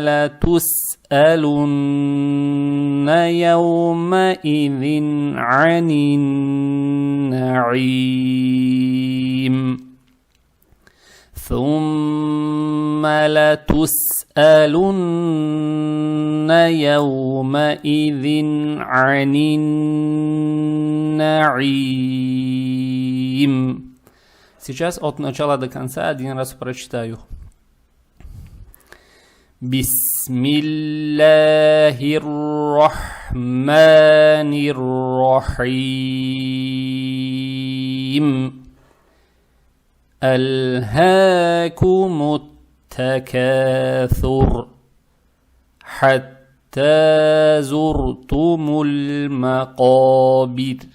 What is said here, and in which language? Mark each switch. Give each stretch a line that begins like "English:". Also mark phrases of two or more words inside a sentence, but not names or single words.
Arabic: لتسألن يومئذ عن النعيم ثم لتسألن يومئذ عن النعيم.
Russian: Сейчас от начала до конца один раз прочитаю.
Arabic: بسم الله الرحمن الرحيم ألهاكم التكاثر حتى زرتم المقابر